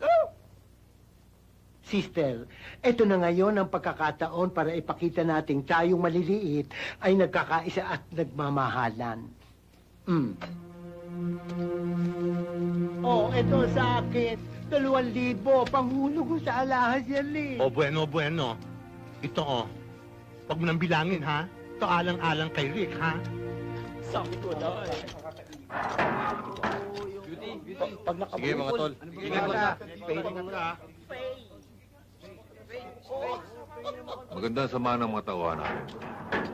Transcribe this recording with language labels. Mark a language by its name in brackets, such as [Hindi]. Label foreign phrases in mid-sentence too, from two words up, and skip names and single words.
[Filipino] Sister, eto na ngayon ang pagkakataon para ipakita nating tayong maliliit ay nagkakaisa at nagmamahalan. Oh, eto sa akin. 2,000, panghulog ko sa alahas yan eh. O bueno, bueno. Ito oh. Huwag mo nang bilangin ha. Ito alang-alang kay Rick ha. Sabi ko na. Sige mga tol. Maganda ang sama ng mga tauhan natin.